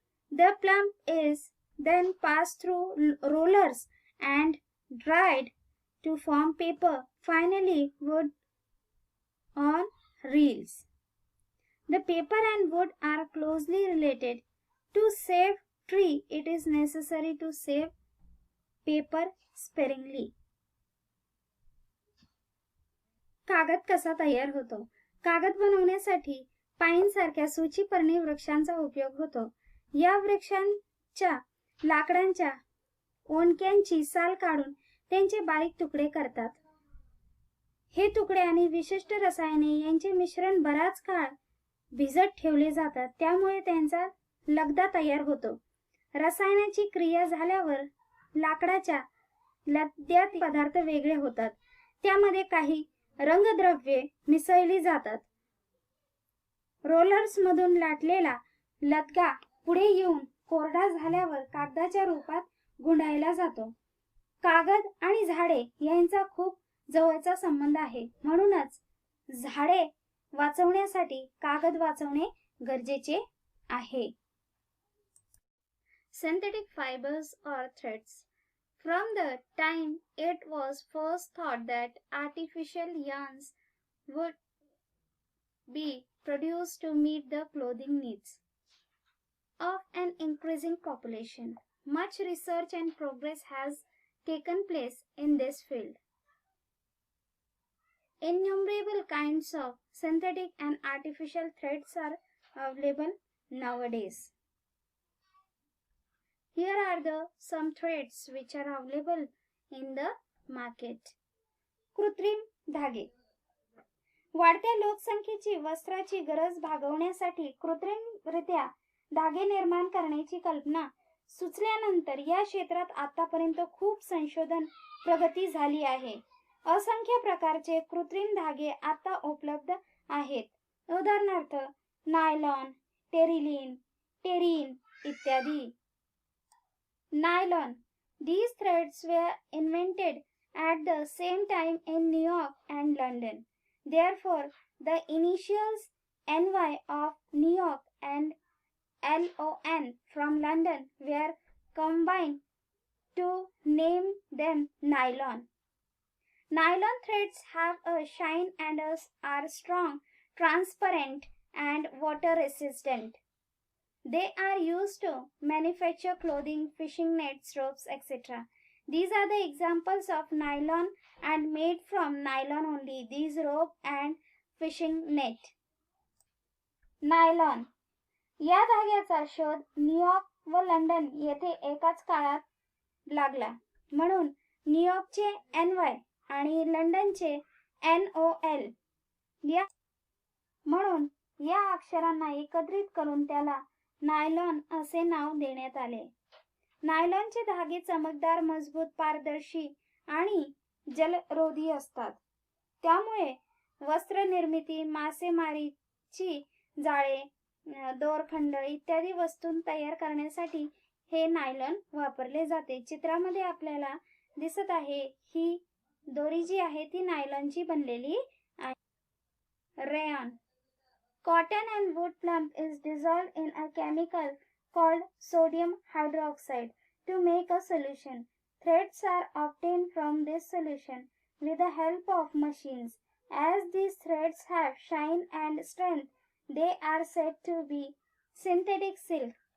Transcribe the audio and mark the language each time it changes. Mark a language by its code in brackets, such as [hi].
[en] The plum is then passed through rollers and dried to form paper, finally wood on reels. The paper and wood are closely related. To save tree, it is necessary to save paper sparingly. [mr] कागद कसा तयार होतो? कागद बनवण्यासाठी पाईन सारख्या सूचीपर्णी वृक्षांचा उपयोग होतो. या वृक्षांच्या लाकडांच्या ओंडक्यांची साल काढून त्यांचे बारीक तुकडे करतात. हे तुकडे आणि विशिष्ट रसायने यांचे मिश्रण बराच काळ भिजत ठेवले जातात. त्यामुळे त्यांचा लगदा तयार होतो. रसायनाची क्रिया झाल्यावर लाकडाच्या लगद्यात पदार्थ वेगळे होतात. त्यामध्ये काही रंगद्रव्ये मिसळली जातात. रोलर्स मधून लाटलेला लगदा पुढे येऊन कोरडा झाल्यावर कागदाच्या रूपात गुंडाळला जातो. कागद आणि झाडे यांचा खूप जवळचा संबंध आहे. म्हणूनच झाडे वाचवण्यासाठी कागद वाचवणे गरजेचे आहे. [en] Synthetic fibers or threads. From the time it was first thought that artificial yarns would be produced to meet the clothing needs of an increasing population, much research and progress has taken place in this field. Innumerable kinds of synthetic and artificial threads are available nowadays. Here are some threads which are available in the market. [mr] कृत्रिम धागे. वाढत्या लोकसंख्येची वस्त्राची गरज भागवण्यासाठी कृत्रिमरित्या धागे निर्माण करण्याची कल्पना सुचल्यानंतर या क्षेत्रात आतापर्यंत खूप संशोधन प्रगती झाली आहे. असंख्य प्रकारचे कृत्रिम धागे आता उपलब्ध आहेत. उदाहरणार्थ नायलॉन, टेरिन इत्यादी. [en] Nylon. These threads were invented at the same time in New York and London. Therefore, the initials NY of New York and LON from London were combined to name them nylon. Nylon threads have a shine and are strong, transparent, and water resistant. They are used to manufacture clothing, fishing nets, ropes, etc. These are the examples of nylon and made from nylon only. These rope and fishing net. Nylon. [mr] या धाग्याचा शोध New York व London येथे एकाच काळात लागला. म्हणून न्यूयॉर्कचे NY आणि लंडनचे NOL म्हणून या अक्षरांना एकत्रित करून त्याला नायलॉन असे नाव देण्यात आले. नायलॉनचे धागे चमकदार, मजबूत, पारदर्शी आणि जलरोधी असतात. त्यामुळे वस्त्र निर्मिती, मासेमारीची जाळे, दोरखंड इत्यादी वस्तू तयार करण्यासाठी हे नायलॉन वापरले जाते. चित्रामध्ये आपल्याला दिसत आहे ही दोरी जी आहे ती नायलॉनची बनलेली आहे. Rayon. [en] Cotton and wood pulp is dissolved in a chemical called sodium hydroxide to make a solution. Threads are obtained from this solution with the help of machines. As these threads have shine and strength, they are said to be synthetic silk.